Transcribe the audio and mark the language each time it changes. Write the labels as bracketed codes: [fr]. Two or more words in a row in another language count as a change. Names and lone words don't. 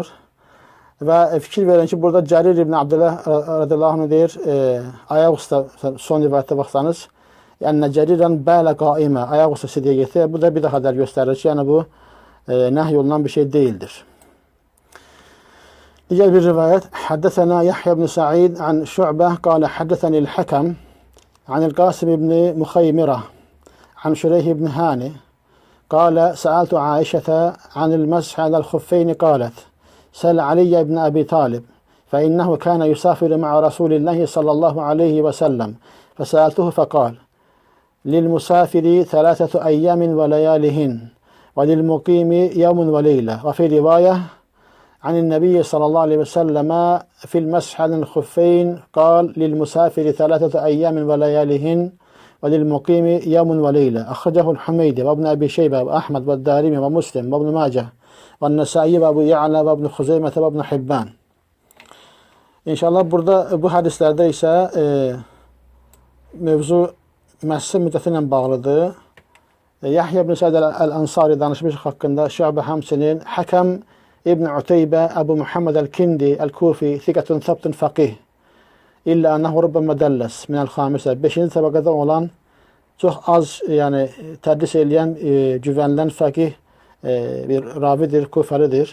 [az] Və fikir verin ki, burada Cərir ibn Abdullah [ar] رضي الله عنه [az] deyir, ayaq üstə, son rivayətdə baxsanız, yəni [ar] جريرا بال قائما, [az] ayaq üstə Sidiyə getdi. Bu da bir daha dər göstərir ki, yəni bu nəhy olunan bir şey deyildir. Digər bir rivayət, [ar] حدثنا يحيى بن سعيد عن شعبة قال حدثني الحكم عن القاسم بن مخيمرة, عن شريح بن هاني قال سألت عائشة عن المسح على الخفين قالت سأل علي بن أبي طالب فإنه كان يسافر مع رسول الله صلى الله عليه وسلم فسألته فقال للمسافر 3 أيام وليالهن وللمقيم يوم وليلة وفي رواية عن النبي صلى الله عليه وسلم في المسح على الخفين قال للمسافر 3 أيام وليالهن وللمقيم يوم وليلة أخرجه الحميدي وابن أبي شيبة وأحمد والدارمي ومسلم وابن ماجه والنسائي وأبو يعلى وابن خزيمة وابن حبان. [az] İnşallah burada bu hədislərdə isə mövzu məsələ müddəti ilə bağlıdır. Yahya ibn Sa'id el-Ansari danışmış haqqında, Şu'bə həmçinin Həkəm ibn Uteybə, Əbu Muhammed el-Kindi el-Kufi, [ar] ثقة ثبت فقيه. إلا أنه ربما دلس من الخامسة. [az] 5-ci təbəqədə olan, çox az yəni tədris eləyən, güvənilən fəqih bir ravidir, kufəlidir.